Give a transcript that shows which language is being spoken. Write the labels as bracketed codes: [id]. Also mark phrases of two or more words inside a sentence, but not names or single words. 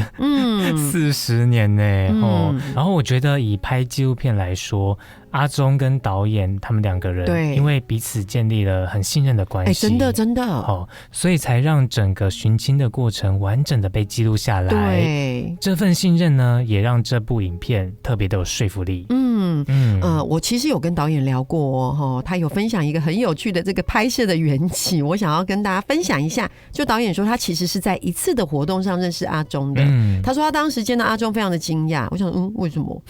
[zh] ？40 年呢。然後我覺得以拍紀錄片來說，阿忠跟導演他們兩個人，對，因為彼此建立了很信任的關係，真的所以才讓整個尋親的過程完整的被記錄下來。對，這份信任呢，也讓這部影片特別的有說服力。我其实有跟导演聊过他有分享一个很有趣的这个拍摄的缘起，我想要跟大家分享一下。就导演说他其实是在一次的活动上认识阿中的，他说他当时见到阿中非常的惊讶，我想为什么？